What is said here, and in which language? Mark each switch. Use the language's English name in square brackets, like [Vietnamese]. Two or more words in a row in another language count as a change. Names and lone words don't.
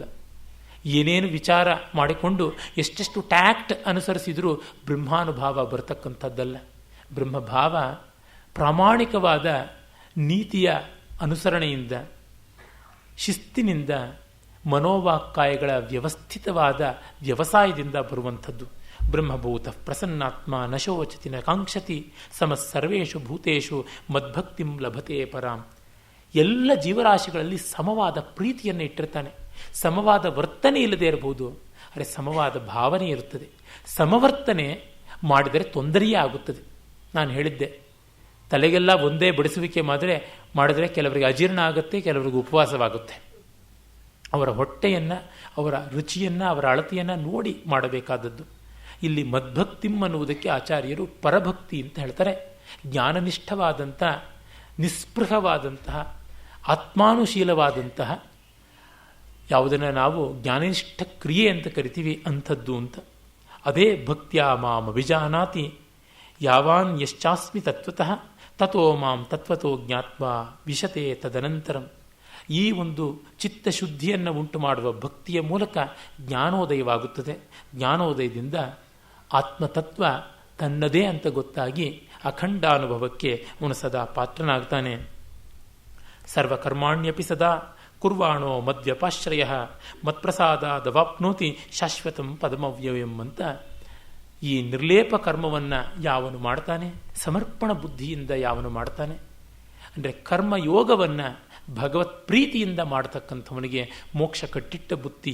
[Kannada] ಏನೇನು ವಿಚಾರ ಮಾಡಿಕೊಂಡು ಎಷ್ಟೆಷ್ಟು ಟ್ಯಾಕ್ಟ್ ಅನುಸರಿಸಿದರೂ ಬ್ರಹ್ಮಾನುಭಾವ ಬರತಕ್ಕಂಥದ್ದಲ್ಲ. ಬ್ರಹ್ಮಭಾವ ಪ್ರಾಮಾಣಿಕವಾದ ನೀತಿಯ ಅನುಸರಣೆಯಿಂದ, ಶಿಸ್ತಿನಿಂದ, ಮನೋವಾಕ್ಕಾಯಗಳ ವ್ಯವಸ್ಥಿತವಾದ ವ್ಯವಸಾಯದಿಂದ ಬರುವಂಥದ್ದು. [Sanskrit] ಬ್ರಹ್ಮಭೂತ ಪ್ರಸನ್ನಾತ್ಮ ನಶೋಚತಿ ನ ಕಾಂಕ್ಷತಿ ಸಮಃ ಸರ್ವೇಷು ಭೂತೇಷು ಮದ್ಭಕ್ತಿಂ ಲಭತೆ ಪರಾಂ. [Kannada] ಎಲ್ಲ ಜೀವರಾಶಿಗಳಲ್ಲಿ ಸಮವಾದ ಪ್ರೀತಿಯನ್ನು ಇಟ್ಟಿರ್ತಾನೆ. ಸಮವಾದ ವರ್ತನೆ ಇಲ್ಲದೆ ಇರಬಹುದು, ಆದರೆ ಸಮವಾದ ಭಾವನೆ ಇರುತ್ತದೆ. ಸಮವರ್ತನೆ ಮಾಡಿದರೆ ತೊಂದರೆಯೇ ಆಗುತ್ತದೆ. ನಾನು ಹೇಳಿದ್ದೆ, ತಲೆಗೆಲ್ಲ ಒಂದೇ ಬಡಿಸುವಿಕೆ ಮಾಡಿದರೆ ಕೆಲವರಿಗೆ ಅಜೀರ್ಣ ಆಗುತ್ತೆ, ಕೆಲವರಿಗೆ ಉಪವಾಸವಾಗುತ್ತೆ. ಅವರ ಹೊಟ್ಟೆಯನ್ನು, ಅವರ ರುಚಿಯನ್ನು, ಅವರ ಅಳತೆಯನ್ನು ನೋಡಿ ಮಾಡಬೇಕಾದದ್ದು. ಇಲ್ಲಿ ಮದ್ಭಕ್ತಿಂ ಅನ್ನುವುದಕ್ಕೆ ಆಚಾರ್ಯರು ಪರಭಕ್ತಿ ಅಂತ ಹೇಳ್ತಾರೆ. ಜ್ಞಾನನಿಷ್ಠವಾದಂಥ, ನಿಸ್ಪೃಹವಾದಂತಹ, ಆತ್ಮಾನುಶೀಲವಾದಂತಹ, ಯಾವುದನ್ನು ನಾವು ಜ್ಞಾನನಿಷ್ಠ ಕ್ರಿಯೆ ಅಂತ ಕರಿತೀವಿ ಅಂಥದ್ದು ಅಂತ. [Sanskrit] ಅದೇ ಭಕ್ತ್ಯಾ ಮಾಂ ಅಭಿಜಾನಾತಿ ಯಾವಾನ್ ಯಶ್ಚಾಸ್ಮಿ ತತ್ವತಃ ತಥೋ ಮಾಂ ತತ್ವತೋ ಜ್ಞಾತ್ವಾ ವಿಶತೆ ತದನಂತರಂ. [Kannada] ಈ ಒಂದು ಚಿತ್ತಶುದ್ಧಿಯನ್ನು ಉಂಟು ಮಾಡುವ ಭಕ್ತಿಯ ಮೂಲಕ ಜ್ಞಾನೋದಯವಾಗುತ್ತದೆ. ಜ್ಞಾನೋದಯದಿಂದ ಆತ್ಮತತ್ವ ತನ್ನದೇ ಅಂತ ಗೊತ್ತಾಗಿ ಅಖಂಡ ಅನುಭವಕ್ಕೆ ಅವನು ಸದಾ ಪಾತ್ರನಾಗ್ತಾನೆ. [Sanskrit] ಸರ್ವಕರ್ಮಾಣ್ಯಪಿ ಸದಾ ಕುರ್ವಾಣೋ ಮದ್ವ್ಯಪಾಶ್ರಯ ಮತ್ಪ್ರಸಾದ ದವಾಪ್ನೋತಿ ಶಾಶ್ವತಂ ಪದಮವ್ಯಯಂ [Kannada] ಅಂತ ಈ ನಿರ್ಲೇಪ ಕರ್ಮವನ್ನು ಯಾವನು ಮಾಡ್ತಾನೆ, ಸಮರ್ಪಣ ಬುದ್ಧಿಯಿಂದ ಯಾವನು ಮಾಡ್ತಾನೆ, ಅಂದರೆ ಕರ್ಮಯೋಗವನ್ನು ಭಗವತ್ ಪ್ರೀತಿಯಿಂದ ಮಾಡತಕ್ಕಂಥವನಿಗೆ ಮೋಕ್ಷ ಕಟ್ಟಿಟ್ಟ ಬುದ್ಧಿ.